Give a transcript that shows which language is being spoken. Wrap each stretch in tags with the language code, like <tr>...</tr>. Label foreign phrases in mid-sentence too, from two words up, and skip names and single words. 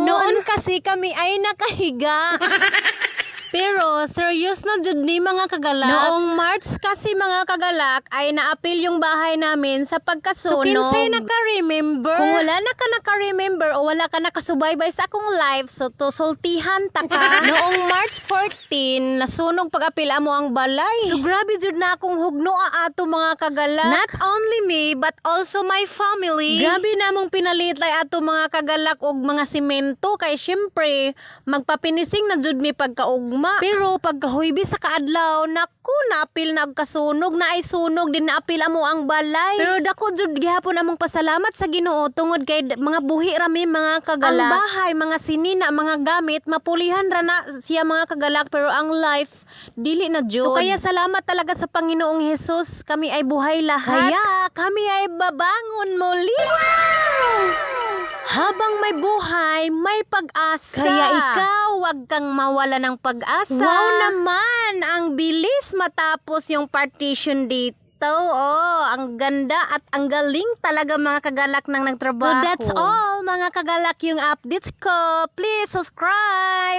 <tl>Noon kasi kami ay nakahiga. Pero</tl> <ceb>serious na jud ni mga kagalak.</ceb> <tl>Noong March kasi mga kagalak ay naapil yung bahay namin sa So pagkasunog.</tl> <ceb>kinsay naka-remember? Kung wala na ka naka-remember o wala ka nakasubaybay sa akong live, so to sultihan ta ka. Noong March 14, nasunog pag-apila mo ang balay. So grabe jud na akong hugno ato mga kagalak.</ceb> <en>Not only me but also my family.</en> <ceb>Grabe namong pinalitay ato mga kagalak og mga simento kay syempre magpapinising na jud mi pagkaugma. Pero pagkahuibi sa kaadlaw, naku, naapil na og kasunog, na ay sunog din naapil amo ang balay. Pero dako jud gihapon among pasalamat sa Ginoo tungod kay mga buhi rami mga ang kagalak. bahay, mga sinina, mga gamit, mapulihan ra na siya mga kagalak, pero ang life dili na jud.</ceb> <tl>So kaya salamat talaga sa Panginoong Hesus, kami ay buhay lahat. Kaya kami ay babangon muli. Habang may buhay, may pag-asa. Kaya ikaw, wag kang mawala ng pag-asa. Wow naman, ang bilis matapos yung partition dito. Oh, ang ganda at ang galing talaga mga kagalak ng nagtrabaho.</tl> <en>So that's all</en> <tl>mga kagalak yung updates ko.</tl> <en>Please subscribe.</en>